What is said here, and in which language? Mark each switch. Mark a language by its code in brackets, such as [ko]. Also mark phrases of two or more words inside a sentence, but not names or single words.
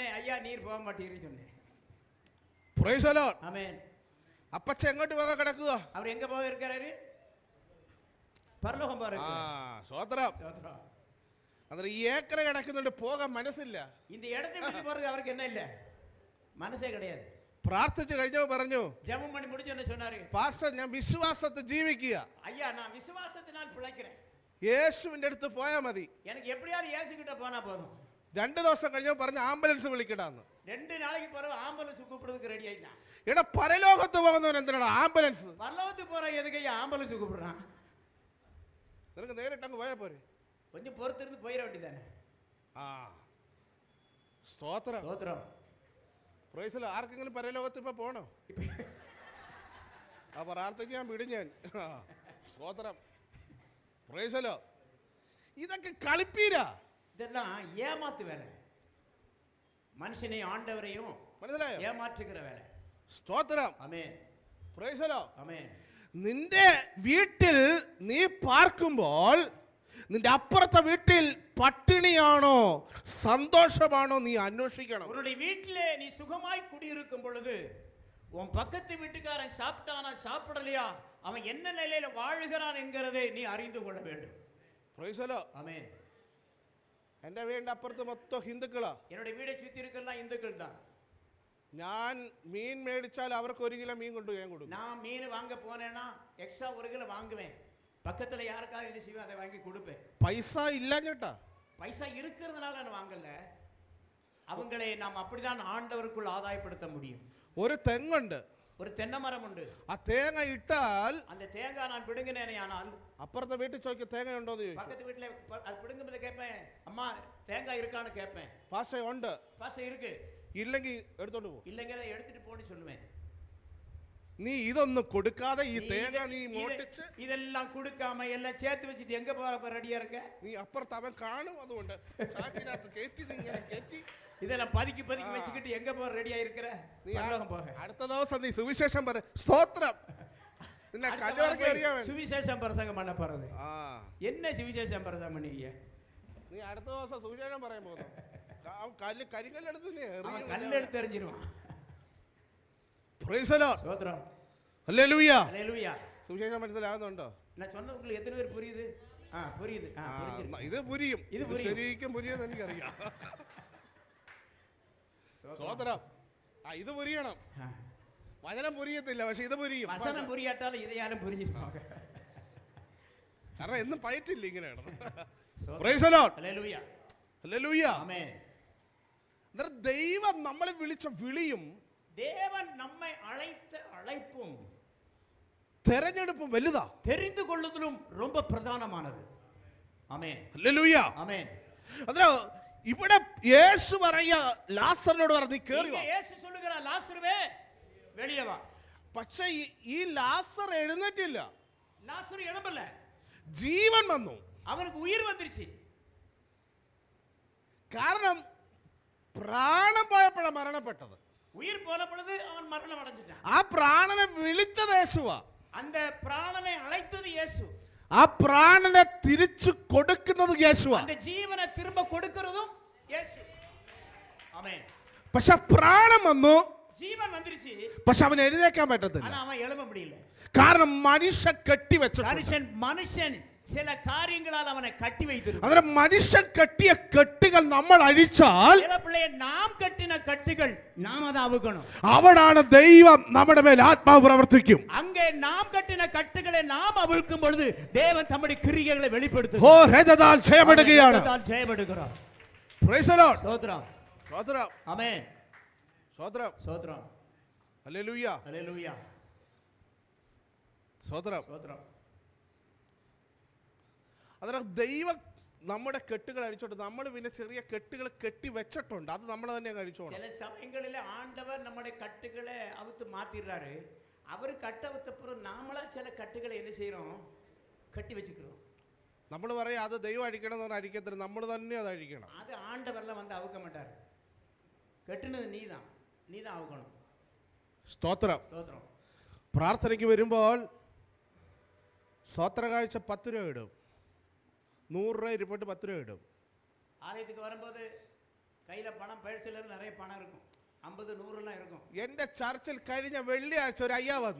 [ta] ஐயா நீர் போக மாட்டீர் சொன்னே. [en] Praise the Lord. [ml] ആമേൻ. അപ്പച്ച എങ്ങോട്ട് പോകാൻ കിടക്കുക? [ta] அவர் எங்க போக இருக்காரு? [ml] പരലോകം പോകാൻ. സ്തോത്രം. അന്നേരം ഈ ഏക്കർ കിടക്കുന്നുണ്ട്, പോകാൻ മനസ്സില്ല. [ta] இந்த இடத்தை விட்டு போறது அவருக்கு என்ன இல்ல, മനസ്സേ கிடையாது. [ml] പ്രാർത്ഥിച്ചു കഴിഞ്ഞപ്പോൾ പറഞ്ഞു, [ta] ஜெபம் பண்ணி முடிஞ்ச என்ன சொன்னாரு? [ml] പാസ്റ്റർ ഞാൻ വിശ്വാസത്തിൽ ജീവിക്കുക. [ta] ஐயா நான் விசுவாசத்தினால் பிழைக்கிறேன். [ml] യേശുവിന്റെ അടുത്ത് പോയാൽ മതി. [ta] எனக்கு எப்படியாவது இயேசு கிட்ட போனா போதும். [ml] 2 ദിവസം കഴിഞ്ഞപ്പോൾ പറഞ്ഞു ആംബുലൻസ് വിളിക്കടാന്ന്. [ta] 2 നാளைக்கு பிறகு ஆம்புலன்ஸ் கூப்பிடுறதுக்கு ரெடி ஆயிட்டான். [ml] എടാ പരലോകത്ത് പോകുന്നവൻ എന്തിനാണ് ആംബുലൻസ്? [ta] பரலோகத்துக்கு போற எதுக்கு ஆம்புலன்ஸ் கூப்பிடுறான்? [ml] നിനക്ക് നേരിട്ട് അങ്ങ് പോയാ പോരെ? [ta] கொஞ்சம் பொறுத்து இருந்து போயிட வேண்டியதானே. [ml] സ്തോത്രം. സ്തോത്രം. [en] Praise the. [ml] ആർക്കെങ്കിലും പരലോകത്ത് ഇപ്പൊ പോണോ? ആ പ്രാർത്ഥിക്കാൻ വിടും ഞാൻ. [en] സ്തോത്രം. Praise the Lord. [ml] ഇതൊക്കെ കളിപ്പീരാ. [ta] இதெல்லாம் ஏமாத்து வேலை. மனுஷனை ஆண்டவரையும் [ml] മനസ്സിലായോ? [ta] ஏமாற்றுகிற வேலை. [ml] സ്തോത്രം. [ta] ஆமென். [en] Praise the Lord. [ta] ஆமென். [ml] നിന്റെ വീട്ടിൽ നീ പാർക്കുമ്പോൾ നിന്റെ അപ്പുറത്തെ വീട്ടിൽ പട്ടിണിയാണോ സന്തോഷമാണോ നീ അന്വേഷിക്കണം. [ta] உன்னுடைய வீட்டிலே நீ சுகமாய் குடியிருக்கும் பொழுது உன் பக்கத்து வீட்டுக்காரன் சாப்பிட்டானா சாப்பிடலையா, அவன் என்ன நிலையில வாழுகிறான் என்கிறதை நீ அறிந்து கொள்ள வேண்டும். [en] Praise the Lord. [ta] ஆமென். [ml] എൻ്റെ വീടിൻ്റെ അപ്പുറത്ത് മൊത്തം ഹിന്ദുക്കളാ. [ta] என்னுடைய வீடை சுத்தி இருக்கலாம் இந்துக்கள் தான். [ml] ഞാൻ മീൻ മേടിച്ചാൽ അവർക്ക് 1 കിലോ മീൻ കൊണ്ട് ഞാൻ കൊടുക്കും. [ta] நான் மீன் வாங்க போனேன்னா எக்ஸ்ட்ரா 1 கிலோ வாங்குவேன். பக்கத்துல யாருக்காக என்ன செய்வேன் அதை வாங்கி கொடுப்பேன். [ml] പൈസ ഇല്ല ചേട്ടാ. [ta] பைசா இருக்கிறதுனால நான் வாங்கல. அவங்களை நாம் அப்படிதான் ஆண்டவருக்குள் ஆதாயப்படுத்த முடியும். [ml] ഒരു തെങ്ങുണ്ട്, [ta] ஒரு தென்னை மரம் உண்டு. [ml] ആ തേങ്ങ ഇട്ടാൽ [ta] அந்த தேங்காய் நான் பிடுங்கினேனே ஆனால் [ml] അപ്പുറത്തെ വീട്ടിൽ ചോദിക്കും തേങ്ങ ഉണ്ടോ എന്ന് ചോദിക്കും. [ta] பக்கத்து வீட்டுல அது பிடுங்கும்போது கேட்பேன், அம்மா தேங்காய் இருக்கான்னு கேட்பேன். [ml] പാഷ ഉണ്ട്, [ta] பாசம் இருக்கு, [ml] ഇല്ലെങ്കിൽ എടുത്തോണ്ട് പോകും. [ta] இல்லைங்க அதை எடுத்துட்டு போன்னு சொல்லுவேன். [ml] നീ ഇതൊന്നും കൊടുക്കാതെ ഈ തേങ്ങ നീ മോട്ടിച്ച് [ta] இதெல்லாம் கொடுக்காம எல்லாம் சேர்த்து வச்சுட்டு எங்க போற ரெடியா இருக்க? [ml] നീ അപ്പുറത്ത് അവൻ കാണും, അതുകൊണ്ട് ചാക്കിനകത്ത് കയറ്റി നീ ഇങ്ങനെ കയറ്റി [ta] இதெல்லாம் பதுக்கி வச்சுக்கிட்டு எங்க போற ரெடியா இருக்கிற? [ml] നീ [ta] பரலோகம் போக. [ml] അടുത്ത ദിവസം നീ സുവിശേഷം പറ. സ്തോത്രം. നിന്നെ കല്ലുവരക്ക് അറിയാൻ വേണ്ടി [ta] சுவிசேஷம் பிரசங்கம் பண்ண போறது. ആ என்ன சுவிசேஷம் பிரசங்கம் பண்ணீங்க? [ml] നീ അടുത്ത ദിവസം സുവിശേഷം പറയാൻ പോകുന്നു. കരികല്ലെടുത്ത് നീ [ta] அவன் கல்லெடுத்து எறிஞ்சிருவான். [en] Praise the Lord. [ta] ஸ்தோத்திரம். [ml] ഹല്ലേലൂയ. [ta] ஹல்லேலூயா. [ml] സുവിശേഷം മനസ്സിലാകുന്നുണ്ടോ? [ta] நான் சொன்னது உங்களுக்கு எத்தனை பேர் புரியுது? புரியுது. [ml] ഇത് പുരിയും. ഇത് പുരിയും. ശരിക്കും പുരിയെന്ന് എനിക്കറിയാം. സ്തോത്രം. ഇത് പുരിയണം. വചനം പുരിയത്തില്ല, പക്ഷെ ഇത് പുരിയും. [ta] வசனம் புரியாட்டாலும் இதையாலும் புரிஞ்சிருவாங்க. [ml] കാരണം എന്നും പയറ്റില്ല ഇങ്ങനെ കിടന്ന്. [ta] ஸ்தோத்திரம். [en] Praise the Lord. [ta] ஹல்லேலூயா. [ml] ഹല്ലേലൂയ. [ta] ஆமென். [ml] ദൈവം നമ്മളെ വിളിച്ച വിളിയും [ta] தேவன் நம்மை அழைத்த அழைப்பும் [ml] തെരഞ്ഞെടുപ്പും വലുതാ. [ta] தெரிந்து கொள்ளுதலும் ரொம்ப பிரதானமானது. ஆமென். [ml] ഹല്ലേലൂയ. [ta] ஆமென். [ml] അതിന് ഇവിടെ യേശു പറയാ, ലാസറിനോട് പറഞ്ഞു നീ കേറി വാ. [ta] இயேசு சொல்லுகிறார், லாசருவே வெளியே வா. [ml] പക്ഷേ ഈ ലാസർ എഴുന്നേറ്റില്ല. [ta] லாசரு எழும்பல. [ml] ജീവൻ വന്നു. [ta] அவனுக்கு உயிர் வந்துருச்சு. [ml] കാരണം പ്രാണൻ പോയപ്പോഴാണ് മരണപ്പെട്ടത്. [ta] உயிர் போன பொழுது அவன் மரணம் அடைஞ்சிட்டான். [ml] ആ പ്രാണനെ വിളിച്ചത് യേശുവാ. [ta] அந்த பிராணனை அழைத்தது இயேசு. [ml] ആ പ്രാണനെ തിരിച്ചു കൊടുക്കുന്നത് യേശുവാ. [ta] அந்த ஜீவனை திரும்ப கொடுக்கிறதும் இயேசு. ஆமென். [ml] പക്ഷെ പ്രാണം വന്നു, [ta] ஜீவன் வந்துருச்சு. [ml] പക്ഷെ അവൻ എഴുന്നേക്കാൻ പറ്റത്തില്ല. [ta] ஆனா அவன் எழும்ப முடியல. [ml] കാരണം മനുഷ്യൻ കെട്ടിവെച്ചിട്ടുണ്ട്. [ta] மனுஷன் சில காரியங்களால் அவனை கட்டி வைத்திருக்கிறான். [ml] അന്നേരം മനുഷ്യൻ കെട്ടിയ കെട്ടുകൾ നമ്മൾ അഴിച്ചാൽ [ta] தேவப்பிள்ளையே நாம் கட்டின கட்டுகள் நாம் அதை அவுக்கணும். [ml] അവിടാണ് ദൈവം നമ്മുടെ മേൽ ആത്മാവ് പ്രവർത്തിക്കും. [ta] அங்கே நாம் கட்டின கட்டுகளை நாம் அவிழ்க்கும் பொழுது தேவன் தம்முடைய கிரியைகளை ഓ வெளிப்படுத்துகிறார். [ml] രഥതാൽ ജയമെടുക്കുകയാണ്. [ta] ஜெயமெடுக்கிறார். [en] Praise the Lord. [ta] ஸ்தோத்திரம். [ml] സ്തോത്രം. [ta] ஆமென். [ml] സ്തോത്രം. [ta] ஸ்தோத்திரம். [ml] ഹല്ലേലൂയ. [ta] ஹல்லேலூயா. [ml] സ്തോത്രം. [ta] ஸ்தோத்திரம். [ml] അന്നേരം ദൈവം നമ്മുടെ കെട്ടുകൾ അഴിച്ചോണ്ട് നമ്മൾ പിന്നെ ചെറിയ കെട്ടുകൾ കെട്ടി വെച്ചിട്ടുണ്ട്. അത് നമ്മൾ തന്നെ കഴിച്ചോണം. [ta] சில சமயங்களில் ஆண்டவர் நம்முடைய கட்டுகளை அவுத்து மாத்திடுறாரு. அவர் கட்டவுத்தப்புறம் நாமளா சில கட்டுகளை என்ன செய்யறோம்? கட்டி வச்சுக்கிறோம். [ml] നമ്മൾ പറയാം അത് ദൈവം അഴിക്കണം എന്ന് പറഞ്ഞാൽ അഴിക്കത്തില്ല, നമ്മൾ തന്നെ അത് അഴിക്കണം. [ta] அது ஆண்டவர்லாம் வந்து அவுக்க மாட்டார். கட்டுனது நீதான் அவுக்கணும். [ml] സ്തോത്രം. [ta] ஸ்தோத்திரம். [ml] പ്രാർത്ഥനയ്ക്ക് വരുമ്പോൾ സ്തോത്ര കാഴ്ച 10 രൂപ ഇടും, 100 രൂപ ഇരിപ്പോട്ട് 10 രൂപ ഇടും. [ta] ஆலயத்துக்கு வரும்போது கையில் பணம் பேഴ്സിல் நிறைய பணம் இருக்கும், 50 100 இருக்கும். [ml] എൻ്റെ ചർച്ചിൽ കഴിഞ്ഞ വെള്ളിയാഴ്ച ഒരു അയ്യ വന്നു.